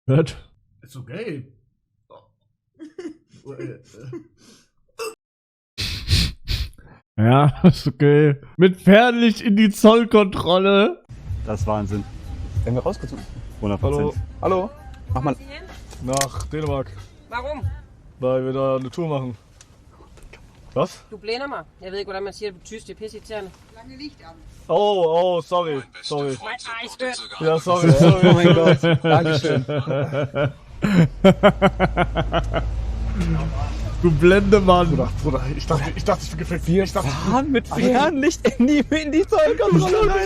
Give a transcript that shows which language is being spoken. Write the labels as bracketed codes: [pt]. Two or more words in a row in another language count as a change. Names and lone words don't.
[de] Hört? Ist okay. Ja, ist okay. Mit Fernlicht in die Zollkontrolle. Das ist Wahnsinn. Werden wir rausgezogen? 100%. Hallo. Hallo? Mach mal. Nach Dänemark. Waarom? Weil wir da eine Tour machen. Was? [da] Du planer mig. Jeg ved ikke, hvordan man siger det på tysk. Det er pisseirriterende. [de] Lange Licht an. [en] Oh, sorry. Sorry. [da] Ej, skørt. [en] Ja, sorry. Oh [de] mein Gott. Dankeschön. Du Blendemann. Bruder, ich dachte, ich bin gefickt. Wir fahren mit Fernlicht in die Zollkontrolle rein.